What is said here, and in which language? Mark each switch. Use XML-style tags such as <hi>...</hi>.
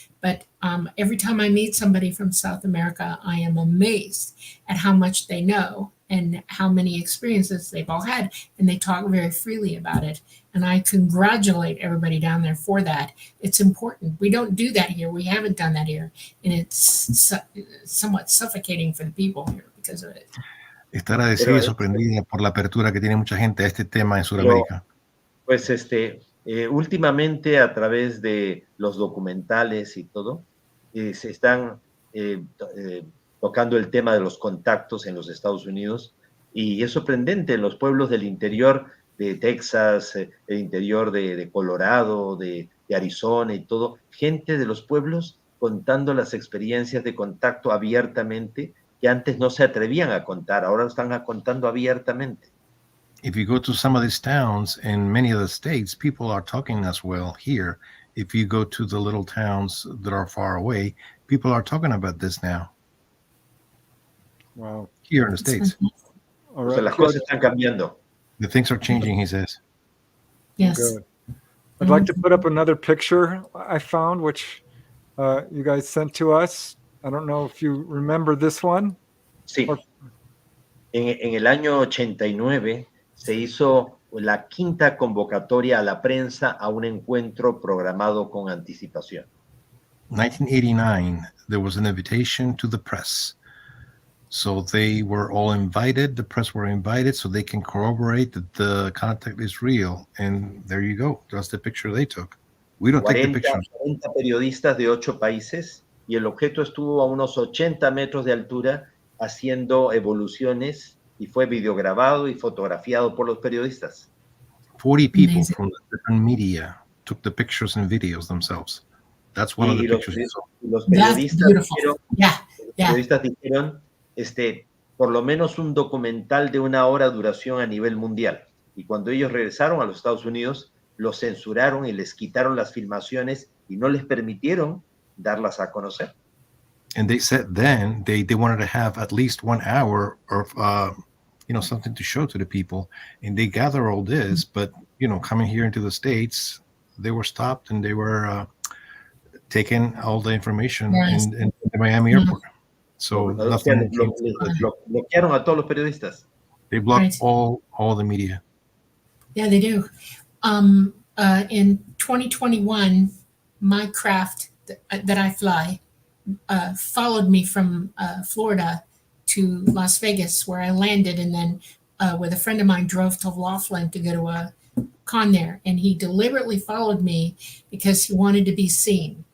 <en>But every time I meet somebody from South America, I am amazed at how much they know and how many experiences they've all had, and they talk very freely about it. And I congratulate everybody down there for that. It's important. We don't do that here. We haven't done that here. And it's somewhat suffocating for the people here because of it.</en> <es>Está agradecida y sorprendida por la apertura que tiene mucha gente a este tema en Sudamérica. Pues últimamente a través de los documentales y todo, se están tocando el tema de los contactos en los Estados Unidos, y es sorprendente en los pueblos del interior de Texas, el interior de Colorado, de Arizona y todo, gente de los pueblos contando las experiencias de contacto abiertamente que antes no se atrevían a contar, ahora lo están contando abiertamente.</es> <en>If you go to some of these towns in many of the states, people are talking as well here. If you go to the little towns that are far away, people are talking about this now. Wow. Here in the States. All</en> <es>O sea, las cosas están cambiando.</es> <en>The things are changing, he says. Yes. Good. I'd like to put up another picture I found, which you guys sent to us. I don't know if you remember this one.</en> <es>Sí. En el año 89 se hizo la quinta convocatoria a la prensa a un encuentro programado con anticipación.</es> <en>1989, there was an invitation to the press. So they were all invited, the press were invited, so they can corroborate that the contact is real. And there you go. That's the picture they took. We don't take the pictures.</en> <es>40 periodistas de 8 países, y el objeto estuvo a unos 80 metros de altura haciendo evoluciones, y fue videograbado y fotografiado por los periodistas.</es> <en>40 people from the different media took the pictures and videos themselves. That's one of the pictures.</en> <es>Los periodistas dijeron,</es> <en>Yeah.</en> <es>dijeron por lo menos un documental de 1 hora duración a nivel mundial. Y cuando ellos regresaron a los Estados Unidos, los censuraron y les quitaron las filmaciones y no les permitieron darlas a conocer.</es> <en>And they said then they wanted to have at least 1 hour of something to show to the people, and they gather all this, but coming here into the States, they were stopped and they were taking all the information in the Miami airport. So nothing.</en> <es>Bloquearon a todos los periodistas.</es> <en>They blocked all the media. Yeah, they do. In 2021, my craft that I fly followed me from Florida to Las Vegas, where I landed, and then with a friend of mine drove to Laughlin to go to a con there, and he deliberately followed me because he wanted to be seen.</en>